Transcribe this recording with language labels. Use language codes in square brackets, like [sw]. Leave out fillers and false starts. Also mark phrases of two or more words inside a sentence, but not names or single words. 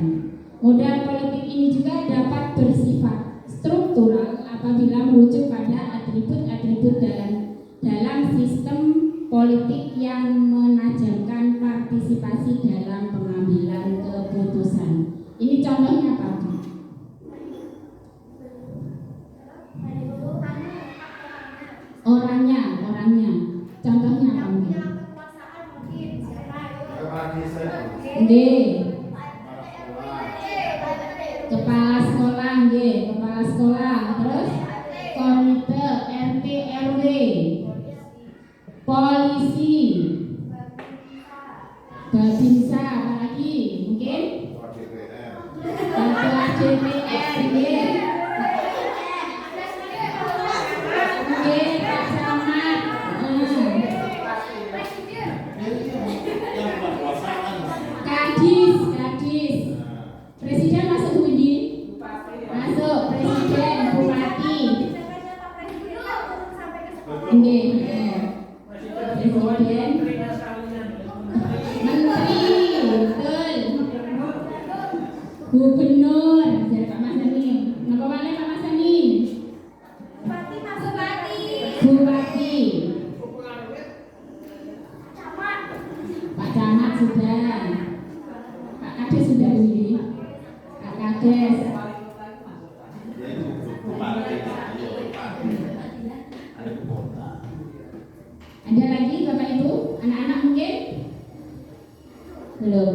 [id] Modal politik ini juga dapat bersifat struktural apabila merujuk pada atribut-atribut dalam sistem politik yang menajamkan partisipasi dalam pengambilan keputusan. Ini contohnya apa? Orangnya. Contohnya apa? Nggih. Kepala sekolah nggih, kepala sekolah. Terus komite RT RW. Polisi. Babinsa apa lagi? Mungkin? Ketua DPR nggih. Nggih, Pak Camat. Kadis. Presiden masuk Bu Widi? Masuk presiden, bupati. Nggih, presiden. Menteri, betul. Gubernur, jadi Pak Mas Ani. [jv] Napa malih Pak Mas Ani? Bupati. [id] Pak Camat sudah. Pak Kades sudah ini. Pak Kades. Ada lagi Bapak Ibu? Anak-anak mungkin? Belum.